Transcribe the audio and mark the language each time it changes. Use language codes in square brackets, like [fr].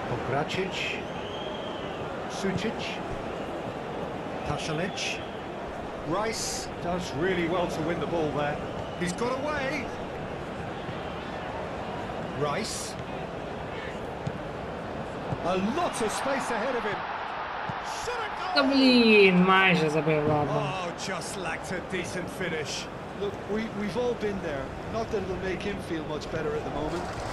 [en] Obracic. Sucic. Pasalic. Rice does really well to win the ball there. He's got away. Rice. A lot of space ahead of him. [uk] Та блін, майже забив, ладно. [en] Oh, just lacked a decent finish. Look, we've all been there. Not that it'll make him feel much better at the moment.